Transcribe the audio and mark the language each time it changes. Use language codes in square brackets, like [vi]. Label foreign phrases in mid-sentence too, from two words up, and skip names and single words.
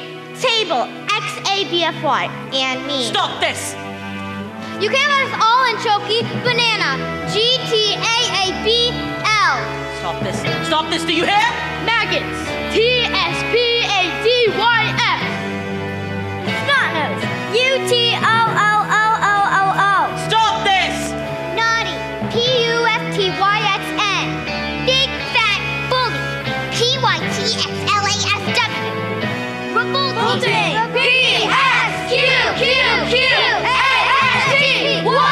[en] Table. X-A-B-F-Y. And me. Stop this! You can't let us all in Choki. Banana. G-T-A-A-B-L. Stop this. Stop this, do you hear? Maggots. T-S-P-A-D-Y-S. Snot-nose. U-T-O-O-O-O-O-O. Stop this! Naughty. P-U-F-T-Y-X-N. Big fat bully. P-Y-T-X-L-A-S-W. Revolting. P-S-Q-Q-Q-A-S-T. 1, 2, 3, 4.